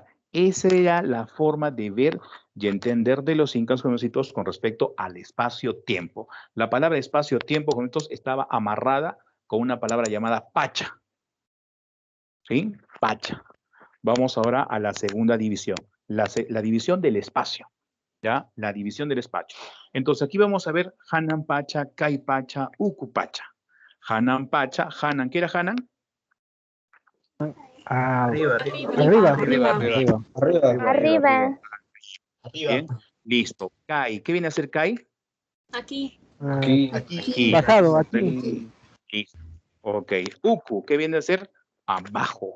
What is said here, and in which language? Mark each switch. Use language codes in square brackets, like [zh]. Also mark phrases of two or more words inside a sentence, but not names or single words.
[es] Esa era la forma de ver y entender de los incas, jovencitos, con respecto al espacio-tiempo. La palabra espacio-tiempo, jovencitos, estaba amarrada con una palabra llamada pacha. ¿Sí? Pacha. Vamos ahora a la segunda división, la división del espacio. ¿Ya? La división del espacio. Entonces, aquí vamos a ver Hanan Pacha, Kai Pacha, Uku Pacha. Hanan Pacha, Hanan, ¿qué era Hanan? Ah, Arriba. Arriba. Bien, listo. Kai, ¿qué viene a ser Kai? Aquí. Aquí. Pasado, aquí. Listo. Ok. Uku, ¿qué viene a ser? Abajo.